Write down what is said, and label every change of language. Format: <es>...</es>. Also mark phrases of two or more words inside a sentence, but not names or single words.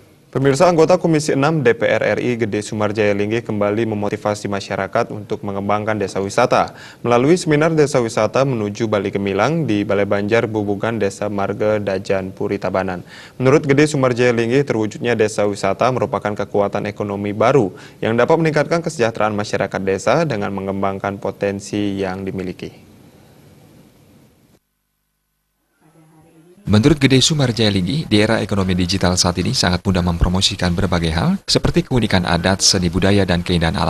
<id>Pemirsa, anggota Komisi 6 DPR RI Gede Sumarjaya Linggih kembali memotivasi masyarakat untuk mengembangkan desa wisata. Melalui seminar desa wisata menuju Bali Gemilang di Balai Banjar Bubugan Desa Marga Dajan Puri Tabanan. Menurut Gede Sumarjaya Linggih, terwujudnya desa wisata merupakan kekuatan ekonomi baru yang dapat meningkatkan kesejahteraan masyarakat desa dengan mengembangkan potensi yang dimiliki. Menurut Gede Sumarjaya Linggih, di era ekonomi digital saat ini sangat mudah mempromosikan berbagai hal seperti keunikan adat, seni budaya, dan keindahan alam.</id>